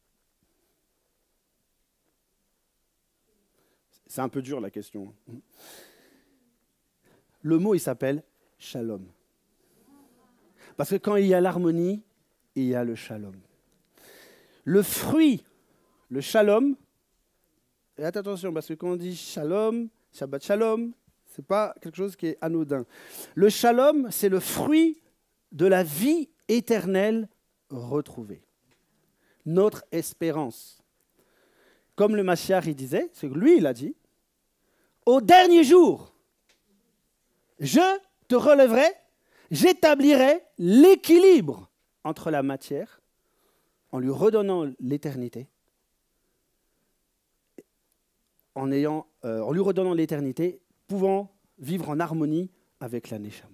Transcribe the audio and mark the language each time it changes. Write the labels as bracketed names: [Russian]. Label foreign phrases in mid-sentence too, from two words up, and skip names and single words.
[French] C'est un peu dur la question. Le mot, il s'appelle shalom. Parce que quand il y a l'harmonie, il y a le shalom. Le fruit, le shalom, et attention, parce que quand on dit shalom, [Hebrew] שבת שלום, [French] ce n'est pas quelque chose qui est anodin. Le shalom, c'est le fruit de la vie éternelle retrouvée. Notre espérance. Comme le Mashiach il disait, c'est que lui il a dit, au dernier jour, je te relèverai, j'établirai l'équilibre entre la matière, en lui redonnant l'éternité, en lui redonnant l'éternité, pouvant vivre en harmonie avec la neshama.